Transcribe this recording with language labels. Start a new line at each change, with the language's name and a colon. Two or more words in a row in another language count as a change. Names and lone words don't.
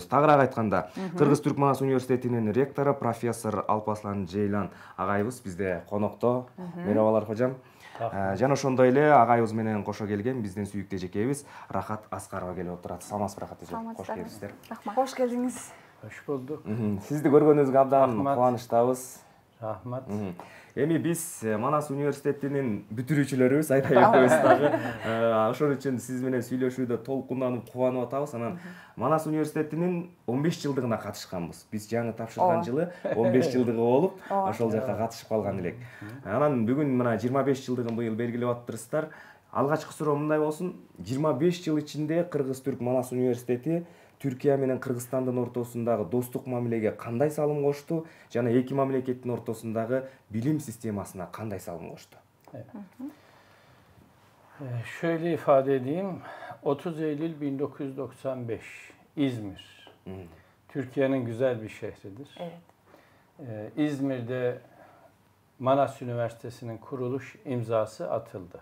Kyrgyz: Тагыраак айтканда, Кыргыз-Түрк Манас университетинин ректору профессор Алпаслан Жейлан агайыбыз бизде конокто.
Turkish: Merhabalar hocam.
Kyrgyz: Жана ошондой эле агайыбыз менен кошо келген биздин сүйүктүү эжекебиз Рахат Аскарова келип отурат. Саламатсызбы Рахат эже? Кош келипсиздер. Кош келдиңиз.
Turkish: Hoş bulduk.
Kyrgyz: Сизди көргөнүбүзгө абдан кубанычтабыз. Rahmat. Эми биз Манас университетинин бүтүрүүчүлөрүбүз, Айдай экөөбүз дагы. Ошон үчүн сиз менен сүйлөшүүдө толкунданып, кубанып атабыз. Анан Манас университетинин 15 жылдыгына катышканбыз. Биз жаңы тапшырган жылы 15 жылдыгы болуп, ошол жака катышып калган элек. Анан бүгүн мына 25 жылдыгын быйыл белгилеп аттырсыздар. Алгачкы суроо мындай болсун: 25 жыл ичинде Кыргыз-Түрк Манас университети Түркия менен Кыргызстандын ортосундагы достук мамилеге кандай салым кошту жана эки мамлекеттин ортосундагы билим системасына кандай салым кошту?
Turkish: Şöyle ifade edeyim. 30 Eylül 1995 İzmir. Türkiye'nin güzel bir şehridir. Evet. İzmir'de Manas Üniversitesi'nin kuruluş imzası atıldı.